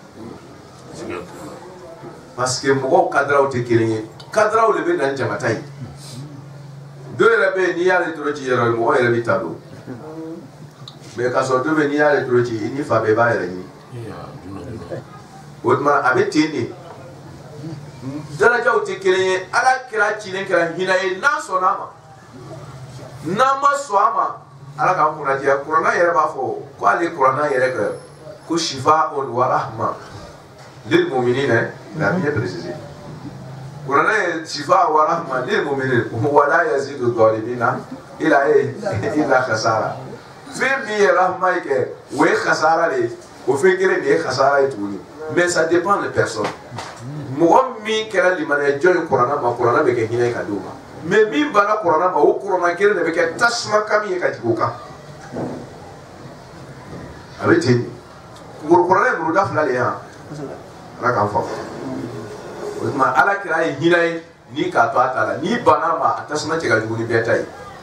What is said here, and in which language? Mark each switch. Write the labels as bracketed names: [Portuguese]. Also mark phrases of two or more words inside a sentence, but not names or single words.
[French] parce que [Bambara] mɔgɔw kadiraw tɛ kelen ye kadiraw de bɛ na ni jamata ye dɔ yɛrɛ bɛ yen n'i y'ale toro ci yɛrɛ mɔgɔ yɛrɛ bɛ ta don mais ka sɔrɔ dɔ bɛ yen n'i y'ale toro ci i ni fa bɛɛ i b'a yɛrɛ ɲini o tuma a bɛ ten de darajaw tɛ kelen ye ala kira cilen kɛra hinɛ ye n'a sɔnna a ma n'an ma sɔn a ma ala k'an kunnadiya kuranɛ yɛrɛ b'a fɔ ko ale kuranɛ yɛrɛ kɛ ko [Arabic] شفاء ورحمة للمؤمنين [Bambara] la [French] bien précisé [Bambara] kuranɛ ye [Arabic] شفاء ورحمة للمؤمنين ولا يزيد الظالمين إلا خسارا [Bambara] fɛn min ye rahma ye kɛ o ye khasara de ye o fɛn kelen de ye khasara ye tuguni [French] mais ça dépend de personne [Bambara] mɔgɔ min kɛra limaniya jɔn ye kuranɛ ma kuranɛ bɛ kɛ hinɛ ye ka di o ma mais min banna kuranɛ ma o kuranɛ kelen de bɛ kɛ tasuma kami ye ka jigin o kan a bɛ ten kuranɛ ye buruda 2 de ye yan ala k'an faamu o tuma ala kira ye hinɛ ye n'i k'a to a ta la n'i banna ma a tasuma cɛ ka jugu ni bɛɛ ta ye